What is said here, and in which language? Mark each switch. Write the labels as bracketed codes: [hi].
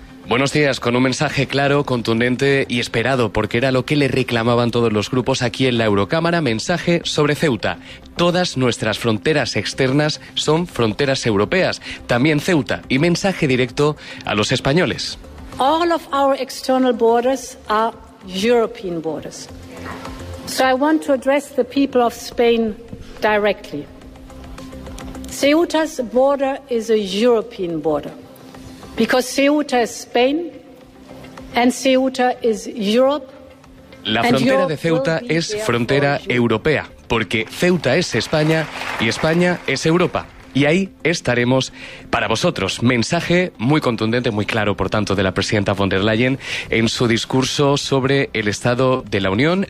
[es] Buenos días, con un mensaje claro, contundente y esperado, porque era lo que le reclamaban todos los grupos aquí en la Eurocámara, mensaje sobre Ceuta. Todas nuestras fronteras externas son fronteras europeas, también Ceuta, y mensaje directo a los españoles. [en] All of our external borders are European borders. So I want to address the people of Spain directly. Ceuta's border is a European border because Ceuta is Spain and Ceuta is Europe. [es] La frontera de Ceuta es frontera europea porque Ceuta es España y España es Europa. Y ahí estaremos para vosotros. Mensaje muy contundente, muy claro, por tanto, de la presidenta von der Leyen en su discurso sobre el Estado de la Unión.